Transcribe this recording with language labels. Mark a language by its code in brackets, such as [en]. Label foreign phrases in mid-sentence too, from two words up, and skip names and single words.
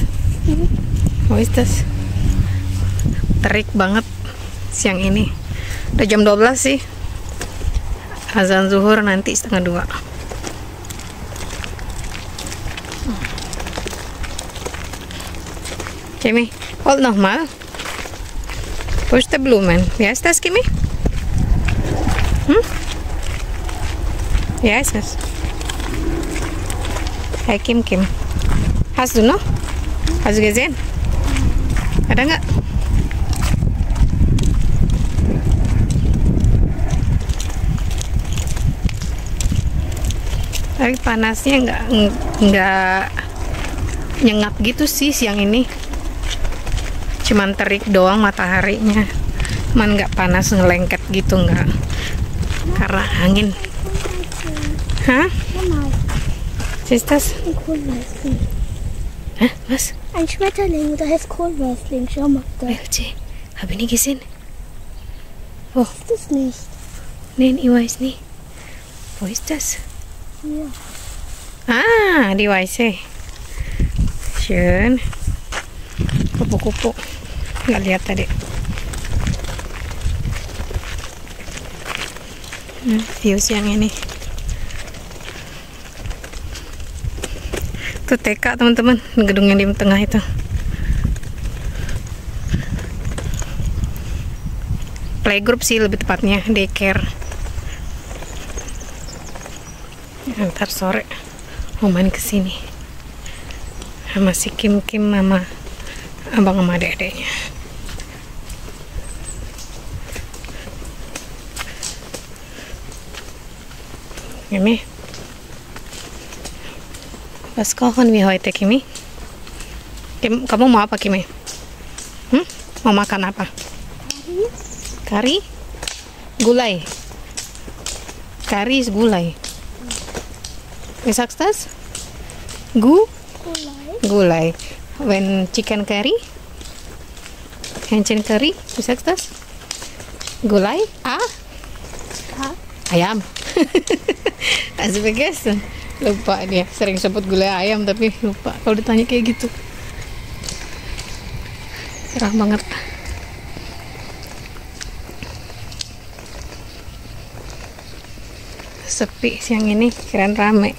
[de] Wo ist das? [id] Terik banget siang ini. Udah jam 12 sih. Azan zuhur nanti 1:30. [de] Kimi, hold nochmal. [en] Push the [de] Blumen. Wie heißt das, Kimi? Wie heißt das? Hey Kim, hast du noch? Hast du gesehen? [id] Ada nggak? Tapi panasnya nggak nyengat gitu sih siang ini. Cuman terik doang mataharinya. Cuman nggak panas ngelengket gitu, nggak. Karena angin. Hah? [de] Was ist das? Ein Kohlweißling. Hä? Was? Ein Schmetterling, der heißt Kohlweißling. Schau mal da. Habe ich nie gesehen. Wo? Ist das nicht? Nein, ich weiß nicht. Wo ist das? Hier. Ah, die weiße. Schön. [id] Kupu-kupu. Nggak lihat tadi. View siang ini. Itu TK teman-teman, gedung yang di tengah itu. Playgroup sih lebih tepatnya, daycare. Ntar sore mau main kesini sama si Kim mama abang sama adek-adeknya. [de] Kimi, was kochen wir heute, Kimi? [id] Kamu mau apa, Kimi? Mau makan apa? Kari? Gulai. Kari is gulai. Wie sagst du das? [en] Gulai. When chicken curry? [de] Hähnchen curry? Wie sagst du das? [id] Gulai? Ayam. Masih vergessen. Lupa dia, sering sebut gulai ayam tapi lupa kalau ditanya kayak gitu. Cerah banget. Sepi siang ini, kirain rame.